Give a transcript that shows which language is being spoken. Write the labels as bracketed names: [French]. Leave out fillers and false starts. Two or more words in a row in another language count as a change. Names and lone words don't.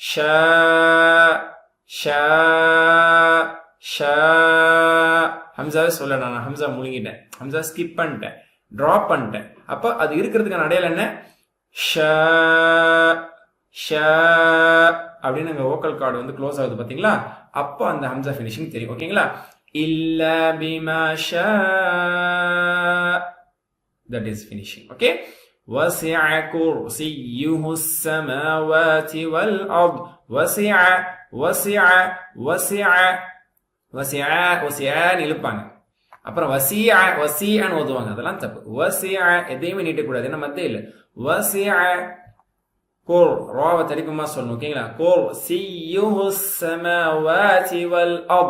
[Tamil] ஹம்சாவே சொல்ல, நான் ஹம்சா முழுங்கிட்டேன், ஹம்சா ஸ்கிப் பண்ணிட்டேன், டிராப் பண்ணிட்டேன். அப்ப அது இருக்கிறதுக்கான அடையாளம் என்ன? அப்படின்னு அங்க [English] vocal cord [Tamil] வந்து க்ளோஸ் ஆகுது பாத்தீங்களா? அப்போ அந்த ஹம்சா ஃபினிஷிங் தெரியும். ஓகேங்களா? இல்ல [Arabic] بما شاء, [English] that is finishing. okay. [Arabic] وسع كرسيه السماوات والأرض. [Tamil] வசிஆன் இழுப்பாங்க. அப்புறம் வசிஆன் ஓதுவாங்க. அதெல்லாம் தப்பு. வசிஆ எதையுமே நீட்டக்கூடாது, ஏன்னா மத்தே இல்லை. வசிஆ கோல் ராவை தடிப்பமா சொல்லணும். ஓகேங்களா? [Arabic] كرسيه السماوات والأرض.